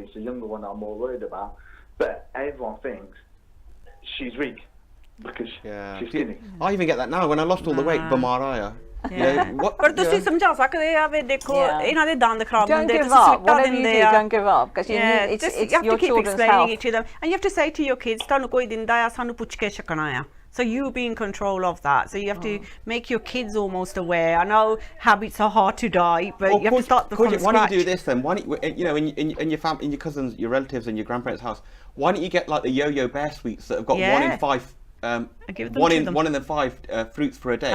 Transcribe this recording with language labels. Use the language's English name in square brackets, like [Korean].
[English] It's the younger one I'm more worried about. But everyone thinks she's weak because she's skinny. I even get that now when I lost all the weight. Bamaraya. [Punjabi] ਪਰ ਤੁਸੀਂ ਸਮਝਾ ਸਕਦੇ ਆ ਵੀ ਦੇਖੋ ਇਹਨਾਂ ਦੇ ਦੰਦ ਖਰਾਬ ਹੁੰਦੇ ਤੁਸੀਂ ਸਵੀਟਾਂ ਦਿੰਦੇ ਆ [English] don't give up because it's your children's health. To them, and you have to say to your kids, [Punjabi] ਤੁਹਾਨੂੰ ਕੋਈ ਦਿੰਦਾ ਆ ਸਾਨੂੰ ਪੁੱਛ ਕੇ ਛਕਣਾ ਆ. [English] So you be in control of that. So you have to make your kids almost aware. I know habits are hard to die, but you have to start from scratch. Why don't you do this then? Why don't you know, in your family, in your cousins, your relatives, and your grandparents' house, why don't you get like the yo-yo bear sweets that have got 1 in 5 one in the 5 fruits for a day.